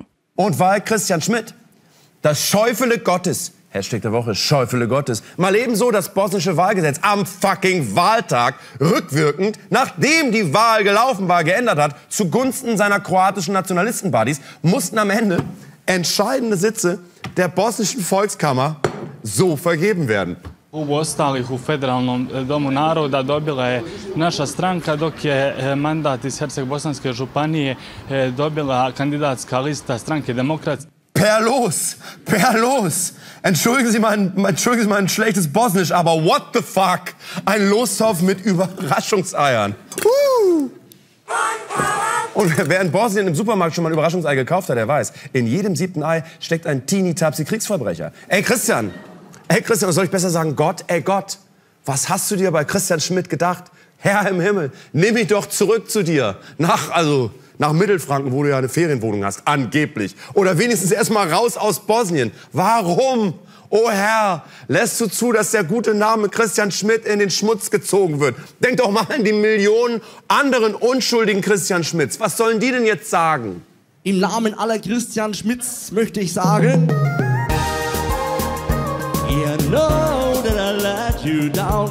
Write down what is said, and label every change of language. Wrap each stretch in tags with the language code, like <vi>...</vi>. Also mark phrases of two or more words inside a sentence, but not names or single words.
<de>Und weil Christian Schmidt, das Schäufele Gottes, Hashtag der Woche, Schäufele Gottes, mal ebenso das bosnische Wahlgesetz am fucking Wahltag rückwirkend, nachdem die Wahl gelaufen war, geändert hat, zugunsten seiner kroatischen Nationalisten-Buddies, mussten am Ende entscheidende Sitze der bosnischen Volkskammer so vergeben werden.</de> <hr>U ostalih u Federalnom domu naroda dobila je naša stranka, dok je mandat iz Herceg-Bosanske županije dobila kandidatska lista stranke Demokratske.</hr> <de>Per los. Entschuldigen Sie mal ein schlechtes Bosnisch, aber</de> <en>what the fuck?</en> <de>Ein Lostopf mit Überraschungseiern. Und wer in Bosnien im Supermarkt schon mal ein Überraschungsei gekauft hat, der weiß, in jedem 7. Ei steckt ein Teenie-Tapsi-Kriegsverbrecher. Ey Christian, was soll ich besser sagen? Gott, was hast du dir bei Christian Schmidt gedacht? Herr im Himmel, nimm mich doch zurück zu dir. Nach Mittelfranken, wo du ja eine Ferienwohnung hast, angeblich. Oder wenigstens erstmal raus aus Bosnien. Warum? Oh Herr, lässt du zu, dass der gute Name Christian Schmidt in den Schmutz gezogen wird? Denk doch mal an die Millionen anderen unschuldigen Christian Schmidts. Was sollen die denn jetzt sagen? Im Namen aller Christian Schmidts möchte ich sagen:</de> <en>You know that I let you down.</en>